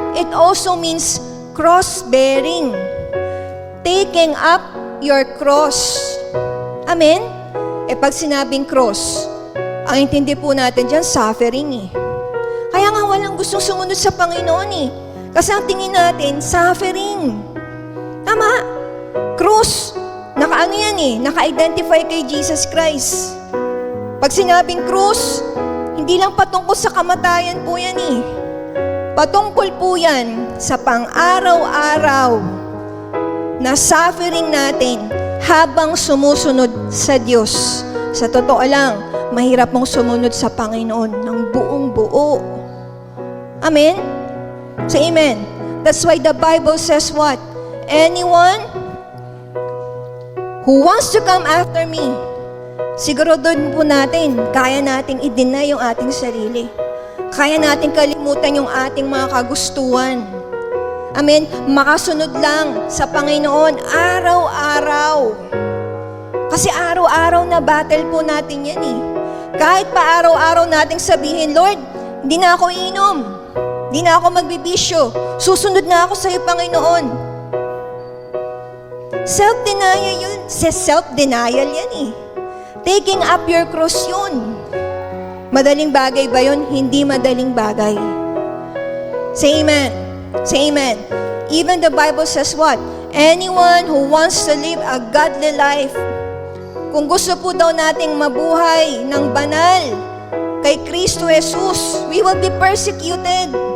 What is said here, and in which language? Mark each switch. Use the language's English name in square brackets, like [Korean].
[English] It also means cross-bearing. Taking up your cross. Amen? [Filipino] Pag sinabing cross, ang intindi po natin dyan, suffering Kaya nga walang gustong sumunod sa Panginoon Kasi ang tingin natin, suffering. Tama? Cross. Naka-ano yan Naka-identify kay Jesus Christ. Pag sinabing cross, hindi lang patungkol sa kamatayan po yan Patungkol po yan sa pang-araw-araw na suffering natin habang sumusunod sa Diyos. Sa totoo lang, mahirap mong sumunod sa Panginoon ng buong buo. [English] Amen? Say amen. That's why the Bible says what? Anyone who wants to come after me, [Filipino] siguro doon po natin, kaya nating i-deny yung ating sarili. Kaya natin kalimutan yung ating mga kagustuhan. Amen? Makasunod lang sa Panginoon araw-araw. Kasi araw-araw na battle po natin yan Kahit pa araw-araw nating sabihin, Lord, hindi na ako inom. Hindi na ako magbibisyo. Susunod na ako sa iyo, Panginoon. [English] Self-denial yun. Self-denial yan Taking up your cross yun. [Filipino] Madaling bagay ba yun? Hindi madaling bagay. [English] Say amen. Say amen. Even the Bible says what? Anyone who wants to live a godly life, [Filipino] kung gusto po daw nating mabuhay ng banal kay Kristo Jesus, [English] we will be persecuted.